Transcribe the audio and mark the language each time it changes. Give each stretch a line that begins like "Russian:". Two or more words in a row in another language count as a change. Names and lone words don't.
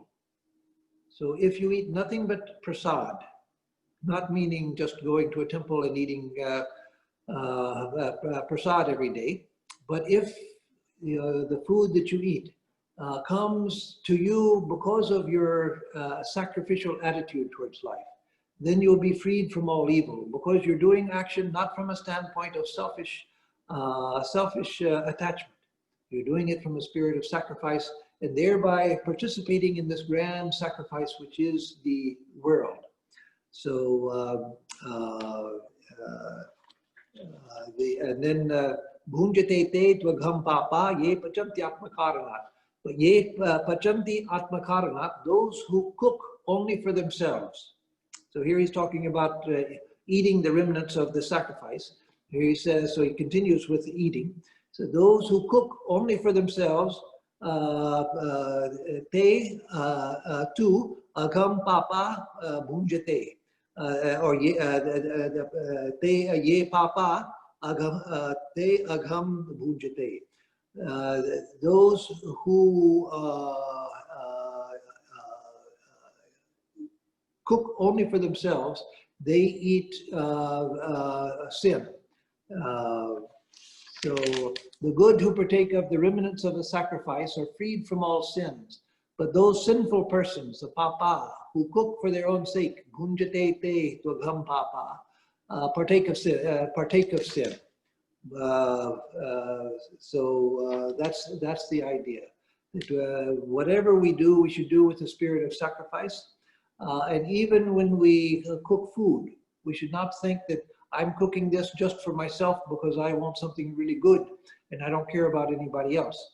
English: So if you eat nothing but prasad, not meaning just going to a temple and eating prasad every day, but if the food that you eat comes to you because of your sacrificial attitude towards life, then you'll be freed from all evil, because you're doing action not from a standpoint of selfish attachment. You're doing it from a spirit of sacrifice, and thereby participating in this grand sacrifice, which is the world. So, and then
Sanskrit: भुञ्जते ते त्वघं पापा ये पचन्ति आत्मकारणात्. But ये पचन्ति आत्मकारणात्,
English: those who cook only for themselves. So here he's talking about eating the remnants of the sacrifice. Here he says, so he continues with the eating. So those who cook only for themselves,
Sanskrit: ते तु अघं पापा भुञ्जते, or ते ये पापा ते अघं भुञ्जते.
English: Those who cook only for themselves, they eat sin. So the good who partake of the remnants of the sacrifice are freed from all sins. But those sinful persons, the papa, who cook for their own sake,
Sanskrit: भुञ्जते ते त्वघं पापा,
English: partake of sin. So that's the idea. That, whatever we do, we should do with the spirit of sacrifice. And even when we cook food, we should not think that I'm cooking this just for myself because I want something really good and I don't care about anybody else.